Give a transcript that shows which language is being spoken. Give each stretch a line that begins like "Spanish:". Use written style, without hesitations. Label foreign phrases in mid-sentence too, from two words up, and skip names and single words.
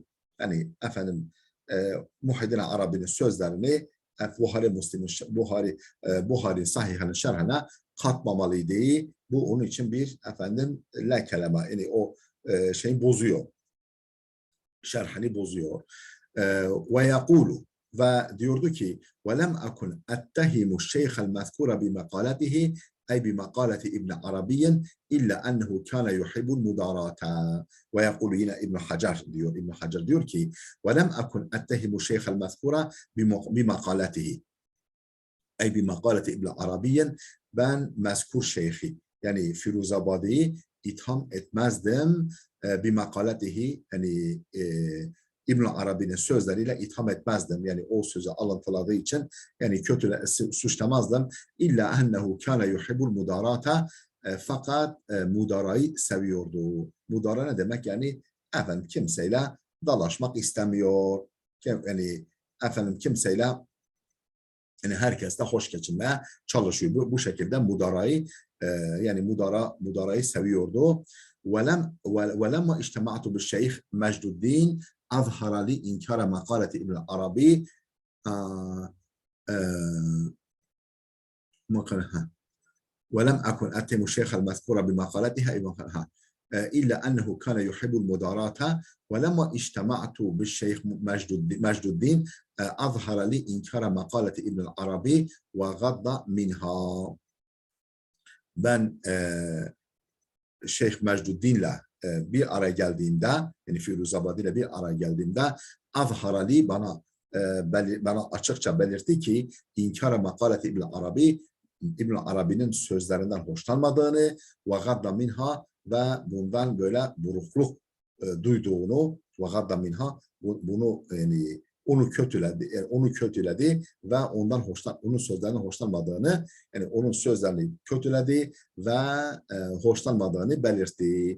Turkish: Yani efendim Muhyiddin Arabi'nin sözlerini Buhari Sahih'in şerhine katmamalıydı. Bu onun için bir efendim lekeleme. Yani o şeyi bozuyor. Şerhini bozuyor. Ve yakulu ve diyordu ki
Arabic: وَلَمْ أَكُنْ أَتَّهِمُ الشَّيْخَ الْمَذْكُورَ بِمَقَالَتِهِ أي بمقالة ابن عربي إلا أنه كان يحب المداراة.
Turkish: Ve yakulu yine İbn Hacer diyor ki
Arabic: وَلَمْ أَكُنْ أَتَّهِمُ الشَّيْخَ الْمَذْكُورَ بمقالته أي بمقالة ابن عربي,
Turkish: ben mezkur şeyhi yani Firuzabadi'yi itham etmezdim. Bir makaletihi yani İbn Arabi'nin sözleriyle itham etmezdim. Yani o sözü alıntıladığı için yani suçlamazdım.
Arabic: إلا أنه كان يحب المداراة,
Turkish: fakat mudarayı seviyordu. Mudara ne demek? Yani efendim kimseyle dalaşmak istemiyor. Yani efendim kimseyle yani herkesle hoş geçinmeye çalışıyor. Bu şekilde yani mudarayı seviyordu.
Arabic: وَلَمَّا اِجْتَمَعْتُ بِالشَّيْخِ مَجْدُدِّينَ اَظْهَرَ لِي اِنْكَارَ مَقَالَةِ اِبْنِ الْعَرَبِي وَلَمْ أَكُنْ أَتِّمُ الشَّيْخَ الْمَذْكُورَ بِمَقَالَتِهَا إلا أنه كان يحب المداراة. ولما اجتمعت بالشيخ مجد الدين أظهر لي إنكار مقالة ابن العربي وغض منها.
Turkish: Ben Şeyh Mecduddin'le bir araya geldiğimde, yani Firuzabadi ile bir araya geldiğimde azharali bana açıkça belirtti ki
Arabic: إنكار مقالة
Turkish: İbn Arabi'nin sözlerinden hoşlanmadığını ve
Arabic: غض منها
Turkish: ve bundan böyle burukluk duyduğunu ve
Arabic: غض منها
Turkish: bunu yani onu kötüledi ve onun sözlerinden hoşlanmadığını, yani onun sözlerini kötüledi ve hoşlanmadığını belirtti.